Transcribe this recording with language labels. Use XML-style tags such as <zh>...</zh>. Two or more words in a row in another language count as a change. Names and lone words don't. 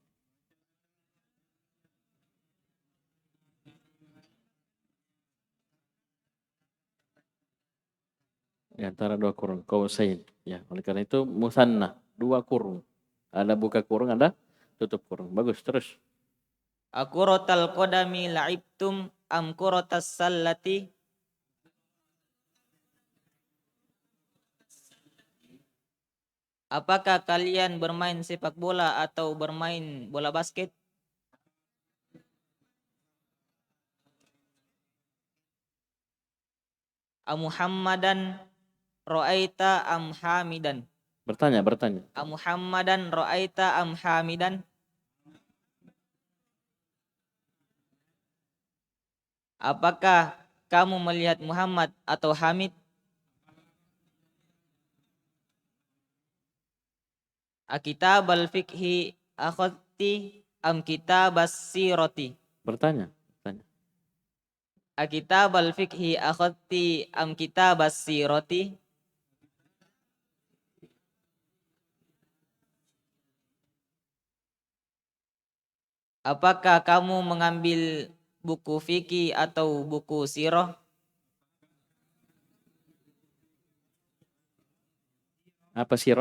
<id>Di antara dua kurung, qausain. Ya, oleh karena itu musanna, dua kurung. Ada buka kurung, ada tutup kurung. Bagus, terus.</id> <ar>أكرة القدم لعبتم أم كرة السلة.</ar> <id>Apakah kalian bermain sepak bola atau bermain bola basket?</id> <ar>محمدا رأيت أم حامدا.</ar> <id>Bertanya.</id> <ar>محمدا رأيت أم حامدا.</ar> <id>Apakah kamu melihat Muhammad atau Hamid?</id> <ar>أكتاب الفقه أخذت أم كتاب السيرة.</ar> <id>Bertanya.</id> <ar>أكتاب الفقه أخذت أم كتاب السيرة.</ar> <id>Apakah kamu mengambil buku fikih atau buku sirah? Apa sirah?</id>